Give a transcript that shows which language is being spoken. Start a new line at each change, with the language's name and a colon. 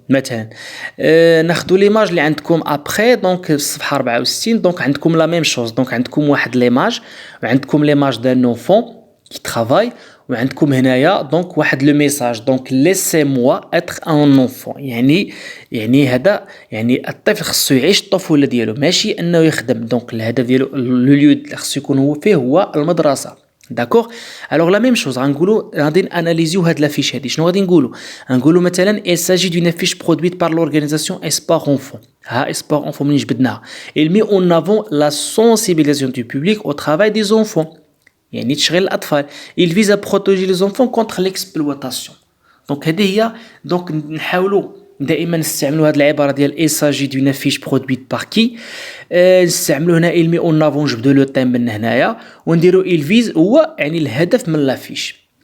Arabic: مثلا ناخذوا ليماج اللي عندكم ابري دونك الصفحه 64 دونك عندكم لا ميم شوز دونك عندكم واحد ليماج وعندكم ليماج دان اونفون كي ترافاي وعندكم هنايا دونك واحد لو ميساج دونك ليسي موا اتر ان اونفون يعني هذا يعني الطفل خصو يعيش الطفوله ديالو ماشي انه يخدم. دونك الهدف ديالو لو ليو اللي خصو يكون هو فيه هو المدرسه داكوغ. الوغ لا ميم شوز غنقولوا غادي ناناليزيو هاد لافيش هادي. شنو غادي نقولوا مثلا
French: il s'agit d'une affiche produite par l'organisation Espoir Enfant.
Arabic: ها Espoir Enfant منين جبدناها
French: il met en avant la sensibilisation du public au travail des enfants
Arabic: يعني تشغيل الاطفال.
French: il vise à protéger les enfants contre l'exploitation.
Arabic: دونك هذه هي دونك نحاولوا دائما نستعملوا هذه العباره ديال
French: il s'agit d'une affiche produite par qui.
Arabic: نستعملوا هنا
French: il met en avant
Arabic: نجبدوا لو تيم من هنايا ونديروا il vise هو يعني الهدف من لافيش.